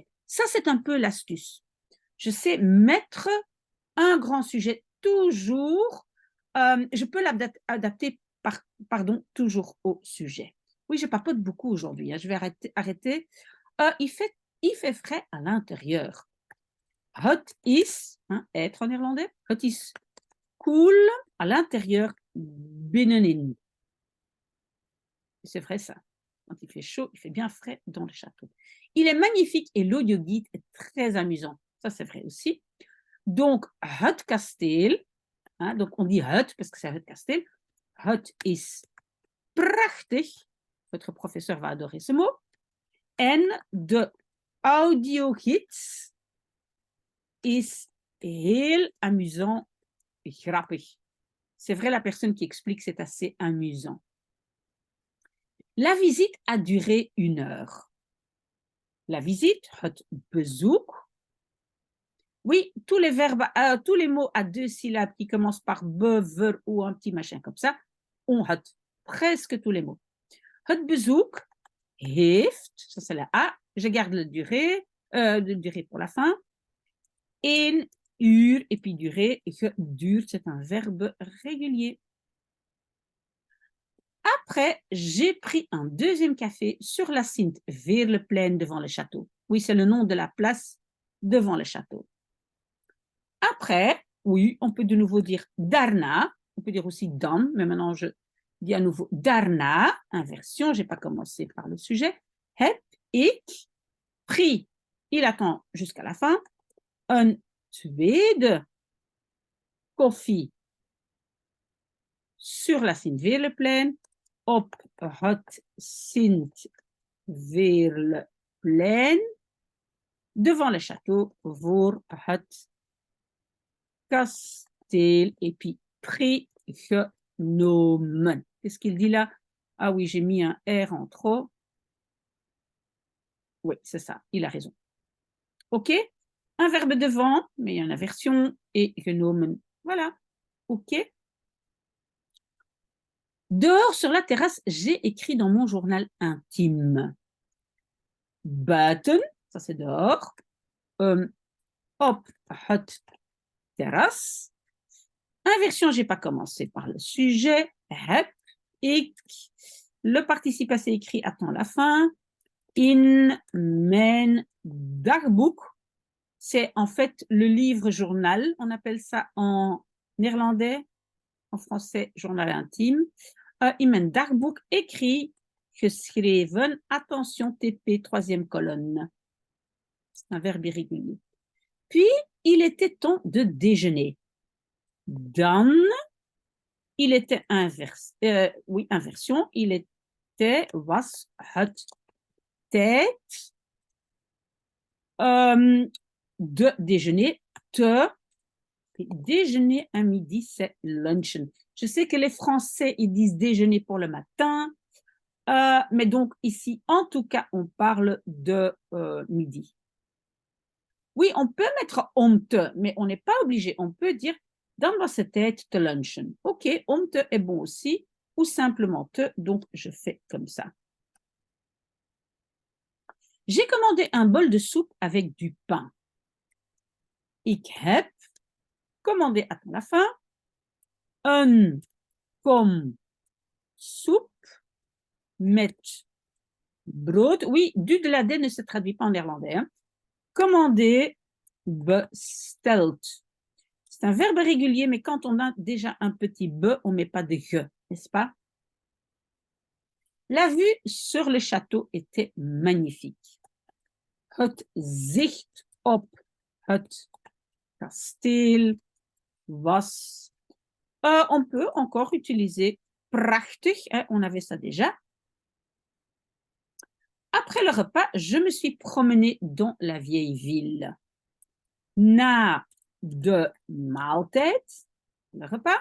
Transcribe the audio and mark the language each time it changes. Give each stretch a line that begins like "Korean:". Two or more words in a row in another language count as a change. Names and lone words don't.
French: Ça, c'est un peu l'astuce. Je sais mettre un grand sujet toujours. Je peux l'adapter toujours au sujet. Oui, je papote beaucoup aujourd'hui. Hein. Je vais arrêter. Il fait frais à l'intérieur.
Dutch: Het is,
French: hein, être en néerlandais.
Dutch: Het is cool
French: à l'intérieur,
Dutch: binnenin.
French: C'est vrai ça. Quand il fait chaud, il fait bien frais dans le château. Il est magnifique et l'audioguide est très amusant. Ça, c'est vrai aussi. Donc,
Dutch: het kasteel.
French: Hein, donc, on dit het parce que c'est
Dutch: het kasteel. Het is prachtig.
French: Votre professeur va adorer ce mot.
Dutch: En de audiogids is heel amusant, grappig.
French: C'est vrai, la personne qui explique, c'est assez amusant. La visite a duré 1 heure. La visite,
Dutch: het bezoek.
French: Oui, tous les verbes, tous les mots à 2 syllabes qui commencent par be, ver ou un petit machin comme ça, on het. Presque tous les mots.
Dutch: Het bezoek heeft,
French: ça c'est la A, je garde le durée pour la fin. 1 uur, et puis durée, geduurd, c'est un verbe régulier. Après, j'ai pris un 2e café sur la Sint Veerleplein devant le château. Oui, c'est le nom de la place devant le château. Après, oui, on peut de nouveau dire daarna, on peut dire aussi dan, mais maintenant je dis à nouveau daarna, inversion, je n'ai pas commencé par le sujet.
Dutch: Heb ik
French: pris, il attend jusqu'à la fin,
Dutch: een tweede koffie
French: sur la
Dutch: Sint Veerleplein, op het Sint Veerleplein,
French: devant le château,
Dutch: voor het kasteel,
French: et puis genomen. Qu'est-ce qu'il dit là? Ah oui, j'ai mis un R en trop. Oui, c'est ça, il a raison. OK? Un verbe devant, mais il y a une inversion, et genomen. Voilà. OK? Dehors sur la terrasse, j'ai écrit dans mon journal intime. Buiten, ça c'est dehors.
Dutch: Op het terras.
French: Inversion, je n'ai pas commencé par le sujet.
Dutch: Heb ik.
French: Le participe passé écrit attend la fin.
Dutch: In mijn dagboek.
French: C'est en fait le livre journal. On appelle ça en néerlandais, en français, journal intime.
Dutch: In mijn dagboek écrit, geschreven, attention, TP,
French: 3e colonne. C'est un verbe irrégulier. Puis, il était temps de déjeuner. Dan, il était inversion, il était,
Dutch: was het tijd
French: de déjeuner, déjeuner à midi, c'est lunchen. Je sais que les Français, ils disent déjeuner pour le matin, mais donc ici, en tout cas, on parle de midi. Oui, on peut mettre om te, mais on n'est pas obligé. On peut dire
Dutch: dan was het tijd te lunchen.
French: OK,
Dutch: om te
French: est bon aussi, ou simplement te, donc je fais comme ça. J'ai commandé un bol de soupe avec du pain.
Dutch: Ik heb
French: commandé, attends la fin,
Dutch: een kom soep met brood.
French: Oui, du de la D ne se traduit pas en néerlandais. Hein. Commander, besteld. C'est un verbe régulier, mais quand on a déjà un petit be, on ne met pas de ge, n'est-ce pas? La vue sur le château était magnifique.
Dutch: Het zicht op het kasteel was.
French: On peut encore utiliser prachtig, hein, on avait ça déjà. Après le repas, je me suis promenée dans la vieille ville.
Dutch: Na de maaltijd,
French: le repas.